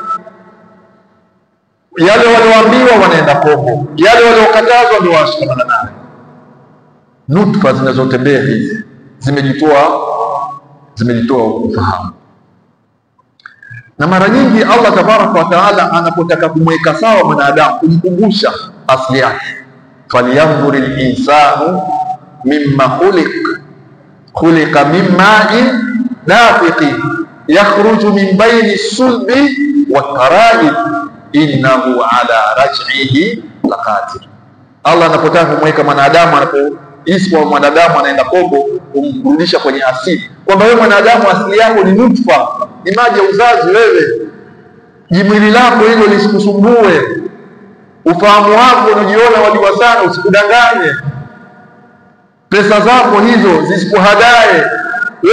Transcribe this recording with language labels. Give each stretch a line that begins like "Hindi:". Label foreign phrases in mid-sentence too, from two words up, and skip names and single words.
Swahili: Yale walioambiwa wanaenda kombo, yale waliokatazwa ndio washikamana nayo. Nutfa zinazotembea hizi zimejitoa ufahamu. Na mara nyingi Allah
Arabic: تبارك وتعالى
Swahili: anapotaka kumweka sawa mwanadamu, kumkumbusha asili yake,
Arabic: فلينظر الإنسان مما خلق من ماء دافق يخرج من بين الصلب والترائب إنه على رجعه لقادر.
Swahili: Allah anapotaka kumweka mwanadamu, anapohisi kwa mwanadamu anaenda kombo, kumrudisha kwenye asili, kwamba wewe mwanadamu asili yako ni nutfa, ni maji ya uzazi. Wewe jimwili lako hilo lisikusumbue, ufahamu wako unajiona wajua sana, usikudanganye, pesa zako hizo zisikuhadae.